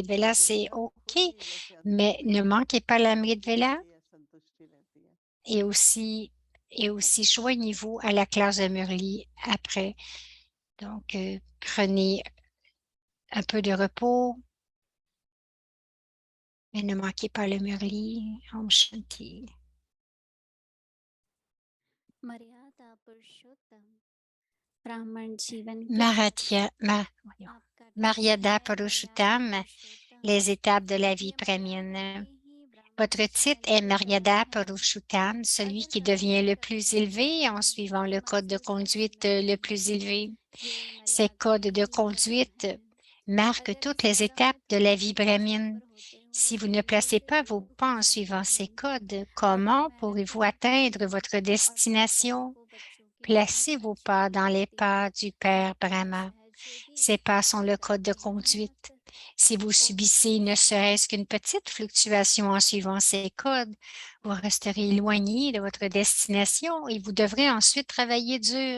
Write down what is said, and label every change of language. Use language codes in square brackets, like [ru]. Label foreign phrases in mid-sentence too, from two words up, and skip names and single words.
[hi] तो [fr] Vela, c'est [hi] जिससे आप OK, खुद भी वैसे अंदर [fr] mais [hi] से [fr] ne manquez pas l'Amrit Vela [hi] शांति या संतुष्टि रहती है [fr] et aussi, joignez-vous à la classe de Murli après. Donc, prenez un peu de repos, mais ne manquez pas le Murli. [hi] ओम शांति. मर्यादा पुरुषोत्तम ब्राह्मण जीवन के [fr] Marathia, voyons, [hi] आप कर रहे Maryada हैं मर्यादा Purushottam, पुरुषोत्तम [fr] les étapes de la vie [hi] ये मर्यादा [fr] brahmienne. [hi] में ही ब्राह्मण [fr] Votre titre [hi] जीवन [fr] est [hi] के कदम Maryada है [fr] Purushottam, celui [hi] अगर [fr] qui [hi] कदम [fr] devient [hi] से [fr] le [hi] कदम [fr] plus [hi] मिलाते [fr] élevé en [hi] हैं [fr] suivant le code de [hi] मंजिल तक ही [fr] conduite le [hi] मिलती है [fr] plus élevé. [hi] ये [fr] Ces [hi] मर्यादा [fr] codes [hi] में [fr] de [hi] ही कदम [fr] conduite [hi] है [fr] marque toutes les étapes de la vie brahmine. Si vous ne placez pas vos pas en suivant ces codes, comment pourrez-vous atteindre votre destination? Placez vos pas dans les pas du Père Brahma. Ces pas sont le code de conduite. Si vous subissez ne serait-ce qu'une petite fluctuation en suivant ces codes, vous resterez éloigné de votre destination et vous devrez ensuite travailler dur.